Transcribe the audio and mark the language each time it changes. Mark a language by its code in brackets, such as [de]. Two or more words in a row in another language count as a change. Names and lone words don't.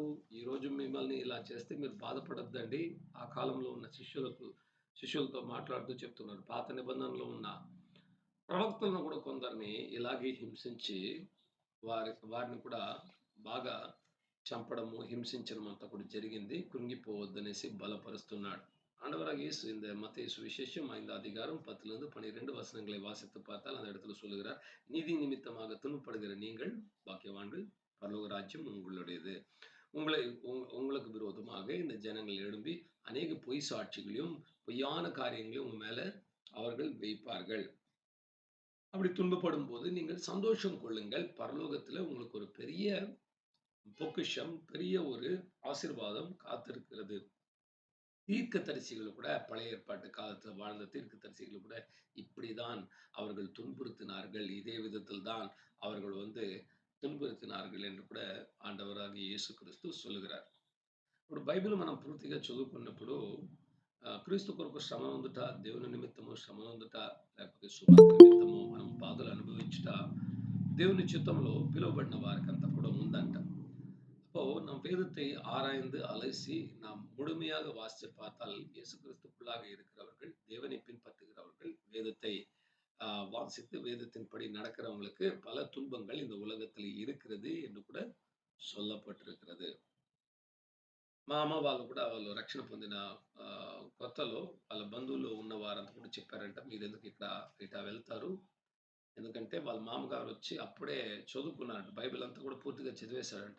[te] ఈరోజు మిమ్మల్ని ఇలా చేస్తే మీరు బాధపడొద్దండి. ఆ కాలంలో ఉన్న శిష్యులతో మాట్లాడుతూ చెప్తున్నారు. పాత నిబంధనలో ఉన్న ప్రవక్తలను కూడా కొందరిని ఇలాగే హింసించి వారిని కూడా బాగా చంపడము, హింసించడం అంతా కూడా జరిగింది. కృంగిపోవద్దనేసి బలపరుస్తున్నాడు. [ta] ஆண்டவராக இயேசு இந்த மத்தேயு சுவிசேஷம் 5வது அதிகாரம் 10லிருந்து 12 வசனங்களை வாசித்து பார்த்தால் அந்த இடத்துல சொல்லுகிறார், நீதி நிமித்தமாக துன்பப்படுகிற நீங்கள் பாக்கியவான்கள், பரலோக ராஜ்யம் உங்களுடையது. உங்களுக்கு விரோதமாக இந்த ஜனங்கள் எழும்பி அநேக பொய் சாட்சிகளையும் பொய்யான காரியங்களையும் உங்க மேல அவர்கள் வைப்பார்கள். அப்படி துன்பப்படும் போது நீங்கள் சந்தோஷம் கொள்ளுங்கள். பரலோகத்துல உங்களுக்கு ஒரு பெரிய பொக்கிஷம், பெரிய ஒரு ஆசீர்வாதம் காத்திருக்கிறது. தீர்க்கதரிசிகள் கூட, பழைய ஏற்பாட்டு காலத்துல வாழ்ந்த தீர்க்கதரிசிகள் கூட இப்படிதான் அவர்கள் துன்புறுத்தினார்கள். இதே விதத்தில் தான் அவர்கள் துன்புறுத்தினார்கள் என்று கூட ஆண்டவராக இயேசுகிறிஸ்து சொல்லுகிறார். [te] ఇప్పుడు బైబిల్ మనం పూర్తిగా చదువుకున్నప్పుడు క్రీస్తు కొరకు శ్రమ పొందుట, దేవుని నిమిత్తము శ్రమ పొందుట, లేకపోతే సువార్త నిమిత్తము మనం బాధలు అనుభవించుట దేవుని చిత్తంలో పిలువబడిన వారికంతా కూడా ఉందంట. [ta] அப்போ நம் வேதத்தை ஆராய்ந்து அலசி நாம் முழுமையாக வாசித்து பார்த்தால் இயேசு கிறிஸ்துக்குள்ளாக இருக்கிறவர்கள், தேவனை பின்பற்றுகிறவர்கள், வேதத்தை வாசித்து வேதத்தின்படி நடக்கிறவங்களுக்கு பல துன்பங்கள் இந்த உலகத்தில் இருக்கிறது என்று కూడా சொல்லப்பட்டிருக்கிறது. [te] మా అమ్మ వాళ్ళు రక్షణ పొందిన కొత్తలో వాళ్ళ బంధువులు ఉన్న వారంతా కూడా చెప్పారంట, మీరు ఎందుకు ఇట్లా వెళ్తారు, ఎందుకంటే వాళ్ళ మామగారు వచ్చి అప్పుడే చదువుకున్నాడు, బైబిల్ అంతా కూడా పూర్తిగా చదివేశాడంట.